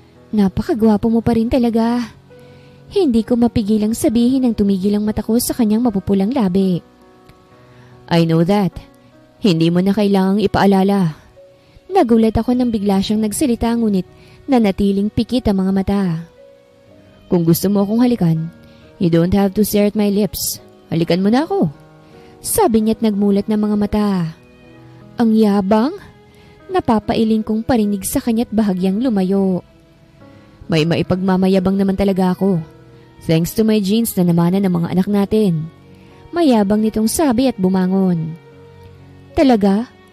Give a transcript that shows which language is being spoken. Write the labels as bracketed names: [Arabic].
[Filipino] Napakagwapo mo pa rin talaga. Hindi ko mapigilang sabihin nang tumigil ang mata ko sa kanyang mapupulang labi. [English] I know that. [Filipino] Hindi mo na kailangang ipaalala. Nagulat ako nang bigla siyang nagsalita ngunit nanatiling pikit ang mga mata. Kung gusto mo akong halikan, [English] you don't have to stare at my lips. [Filipino] Halikan mo na ako. Sabi niya't nagmulat ng mga mata. Ang yabang? Napapailing kong parinig sa kanya't bahagyang lumayo. May maipagmamayabang naman talaga ako. [English] Thanks to my genes [Filipino] na namanan ng mga anak natin. Mayabang nitong sabi at bumangon. Talaga?